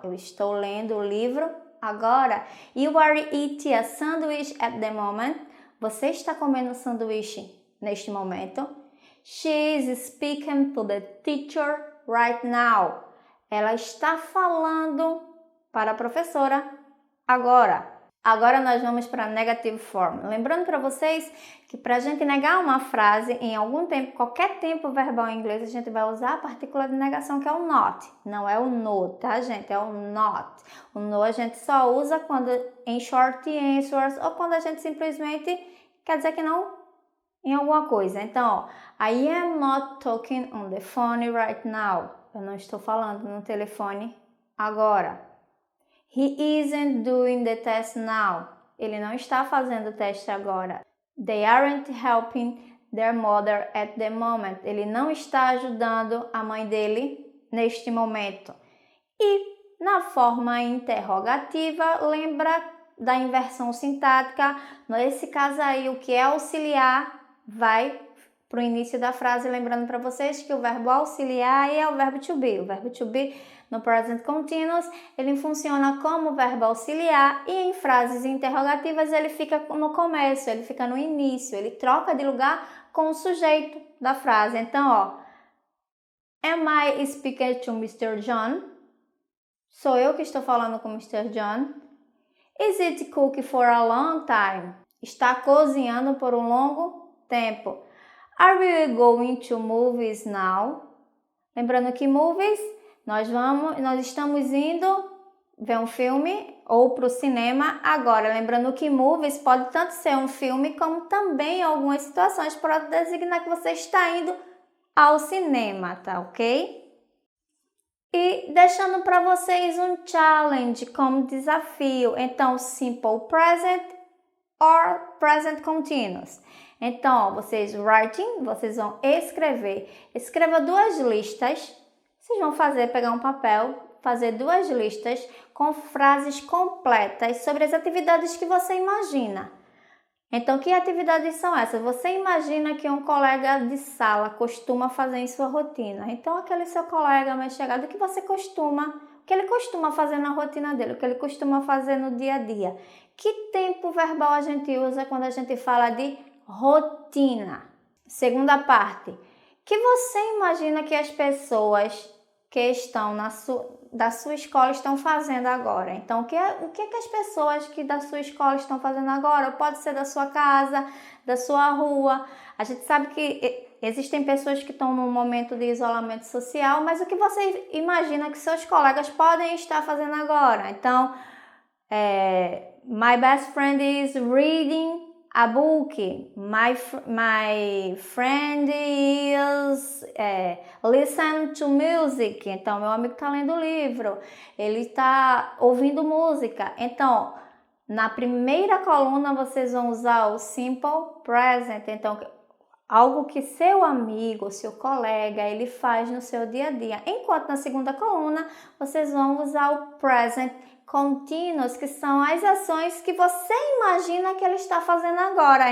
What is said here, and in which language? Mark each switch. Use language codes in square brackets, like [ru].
[pt] Eu estou lendo o livro agora. [en] You are eating a sandwich at the moment. [pt] Você está comendo um sanduíche neste momento. [en] She is speaking to the teacher right now. [pt] Ela está falando para a professora agora. Agora nós vamos para a negative form. Lembrando para vocês que para a gente negar uma frase em algum tempo, qualquer tempo verbal em inglês, a gente vai usar a partícula de negação que é o not. Não é o no, tá, gente? É o not. O no a gente só usa quando em short answers ou quando a gente simplesmente quer dizer que não em alguma coisa. [en] Então, ó, I am not talking on the phone right now. [pt] Eu não estou falando no telefone agora. [en] He isn't doing the test now. [pt] Ele não está fazendo o teste agora. [en] They aren't helping their mother at the moment. [pt] Ele não está ajudando a mãe dele neste momento. E na forma interrogativa, lembra da inversão sintática. Nesse caso aí, o que é auxiliar vai para o início da frase, lembrando para vocês que o verbo auxiliar é o verbo to be. O verbo to be no present continuous, ele funciona como verbo auxiliar e em frases interrogativas ele fica no começo, ele fica no início, ele troca de lugar com o sujeito da frase. [en] Então, ó, am I speaking to Mr. John? [pt] Sou eu que estou falando com Mr. John. [en] Is it cooking for a long time? [pt] Está cozinhando por um longo tempo. [en] Are we going to movies now? [pt] Lembrando que movies, nós estamos indo ver um filme ou para o cinema agora. Lembrando que movies pode tanto ser um filme como também em algumas situações pode designar que você está indo ao cinema, tá ok? E deixando para vocês um challenge como desafio. Então, simple present or present continuous. Então, vocês vocês vão escrever. Escreva 2 listas. Vocês vão pegar um papel, fazer 2 listas com frases completas sobre as atividades que você imagina. Então, que atividades são essas? Você imagina que um colega de sala costuma fazer em sua rotina. Então, aquele seu colega mais chegado, o que ele costuma fazer na rotina dele, o que ele costuma fazer no dia a dia. Que tempo verbal a gente usa quando a gente fala de rotina? Segunda parte. Que você imagina que as pessoas que estão da sua escola estão fazendo agora. Então, o que as pessoas que da sua escola estão fazendo agora? Pode ser da sua casa, da sua rua. A gente sabe que existem pessoas que estão num momento de isolamento social, mas o que você imagina que seus colegas podem estar fazendo agora? [en] Então, my best friend is reading a book. My friend is listen to music. [pt] Então, meu amigo está lendo livro. Ele está ouvindo música. Então, na primeira coluna, vocês vão usar o simple present. Então, algo que seu amigo, seu colega, ele faz no seu dia a dia. Enquanto na segunda coluna, vocês vão usar o present continuous, que são as ações que você imagina que ele está fazendo agora.